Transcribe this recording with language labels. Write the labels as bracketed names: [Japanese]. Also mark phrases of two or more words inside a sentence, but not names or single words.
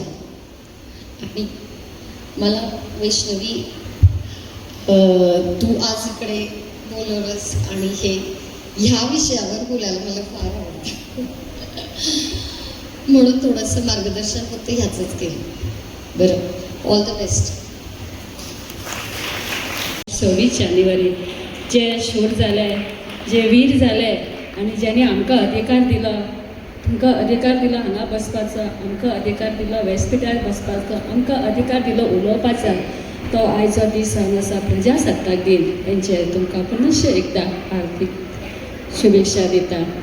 [Marathi] आणि मला वैष्णवी तू आज इकडे बोलवलंस आणि ह्या विषयावर बोलायला मला फार आवडतं. म्हणून थोडंसं मार्गदर्शन फक्त ह्याचंच केलं. [English] बरं, all the best. [Konkani] 26 जानेवारी जे शोर झालं आहे, जे वीर झालं आहे आनी ज्यांनी आमकां अधिकार दिलो, तुमकां अधिकार दिलो हांगा बसपाचो, आमकां अधिकार दिलो व्यासपिठार बसपाचो, आमकां अधिकार दिलो उलोवपाचो, तो आयचो दीस हांगा आसा प्रजासत्ताक दिन. हेंचे तुमकां पुनश्च एकदां हार्दिक शुभेच्छा दिता.